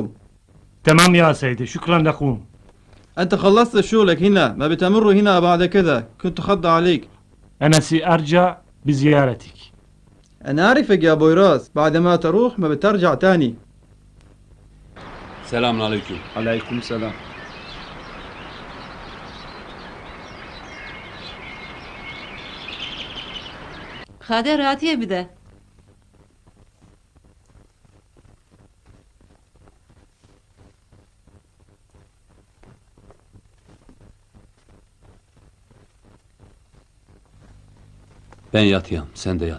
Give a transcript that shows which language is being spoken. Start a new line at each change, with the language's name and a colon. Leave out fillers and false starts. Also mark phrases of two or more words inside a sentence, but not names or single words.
Arabic: تمام يا سيدي شكرا لكم أنت خلصت شغلك هنا ما بتمر هنا بعد كذا كنت خض عليك أنا سأرجع بزيارتك أنا أعرفك يا بويراس بعد ما تروح ما بترجع تاني
Turkish: Selamun aleyküm. Aleyküm selam. Hadi rahat bir de. Ben yatayım, sen de yat.